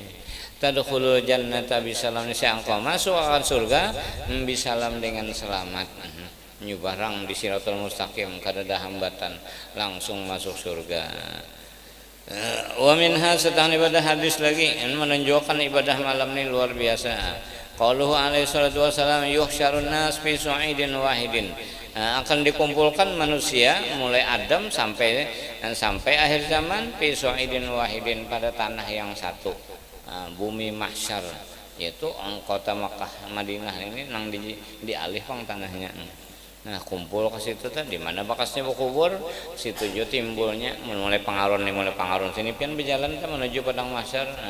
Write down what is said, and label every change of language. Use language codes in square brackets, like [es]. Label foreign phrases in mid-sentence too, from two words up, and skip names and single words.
[ar] تدخل الجنة بسلام, [bjn] engkau masuk akan surga bisalam dengan selamat. Nyubarang di Siratul Mustaqim kada ada hambatan, langsung masuk surga. [ar] ومنها [bjn] setang ibadah hadis lagi yang menunjukkan ibadah malam ini luar biasa. [ar] قوله عليه الصلاة والسلام يحشر الناس في صعيد واحد. [bjn] Akan dikumpulkan manusia mulai Adam sampai akhir zaman [ar] في صعيد واحد, [bjn] pada tanah yang satu, bumi mahsyar, yaitu kota Makkah Madinah ini nang dialih pang tanahnya. Nah kumpul ke situ tadi mana bakasnya berkubur, situ jo timbulnya mulai pengaruh sini pian berjalan kita menuju padang mahsyar.